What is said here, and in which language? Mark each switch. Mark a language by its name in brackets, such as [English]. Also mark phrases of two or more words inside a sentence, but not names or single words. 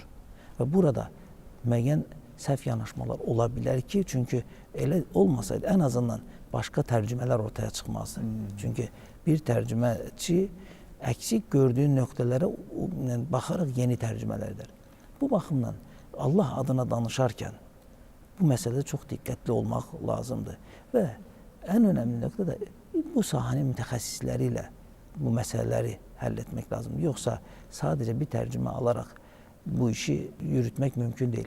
[Azerbaijani] Və burada müəyyən səhv yanaşmalar ola bilər ki, çünki elə olmasaydı ən azından başqa tərcümələr ortaya çıxmazdı. Çünki bir tərcüməçi əksik gördüyü nöqtələrə baxaraq yeni tərcümələr edər. [Turkish] Bu baxımdan Allah adına danışarken bu meselede çok dikkatli olmak lazımdır. Ve en önemli nokta da bu sahanın mütehassisleriyle bu meseleleri halletmek lazım. Yoksa sadece bir tercüme alarak bu işi yürütmek mümkün değil.